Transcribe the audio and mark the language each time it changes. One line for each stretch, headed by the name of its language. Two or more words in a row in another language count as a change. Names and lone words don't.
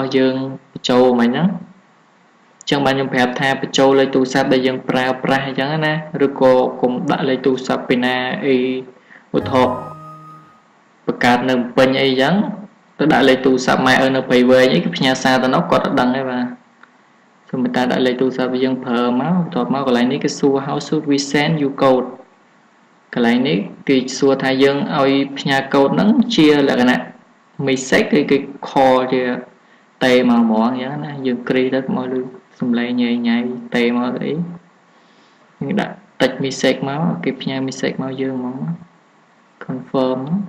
Khmer: របស់យើងបញ្ចូលមិនហ្នឹងចឹងបានខ្ញុំប្រាប់ថាបញ្ចូលលេខទូរស័ព្ទដែលយើងប្រើប្រាស់អញ្ចឹងណាឬក៏កុំដាក់លេខទូរស័ព្ទពីណាអីឧទាហរណ៍បង្កើតនៅពេញអីអញ្ចឹងទៅ ដាក់លេខទូរស័ព្ទម៉ែនៅព្រៃវែងអីគេផ្ញើសារទៅនោះគាត់អត់ដឹងទេបាទសូមតែដាក់លេខទូរស័ព្ទយើងប្រើមកបន្ទាប់មកកន្លែងនេះគេ សួរ
English: how should we send you code
Khmer: កន្លែងនេះគេសួរថាយើងឲ្យផ្ញើកូដហ្នឹងជាលក្ខណៈ message គេ call ជាតេមកហ្មងអញ្ចឹងណាយើងគ្រីទៅមកលើសំឡេងញ៉ៃញ៉ៃតេមកទៅអីយើងដាក់
English: text message
Khmer: មកគេផ្ញើ message មកយើងហ្មង confirm